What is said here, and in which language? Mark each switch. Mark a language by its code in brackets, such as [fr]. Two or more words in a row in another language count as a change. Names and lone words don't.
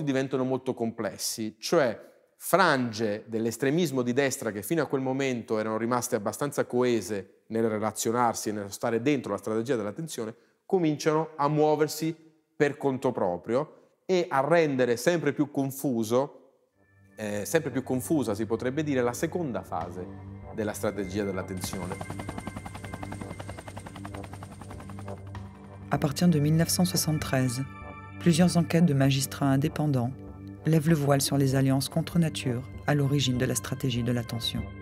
[it] diventano molto complessi, cioè frange dell'estremismo di destra che fino a quel momento erano rimaste abbastanza coese nel relazionarsi e nello stare dentro la strategia della tensione, cominciano a muoversi per conto proprio e a rendere sempre più confusa, si potrebbe dire, la seconda fase della [fr] stratégie de la tension. À partir de 1973, plusieurs enquêtes de magistrats indépendants lèvent le voile sur les alliances contre nature à l'origine de la stratégie de la tension.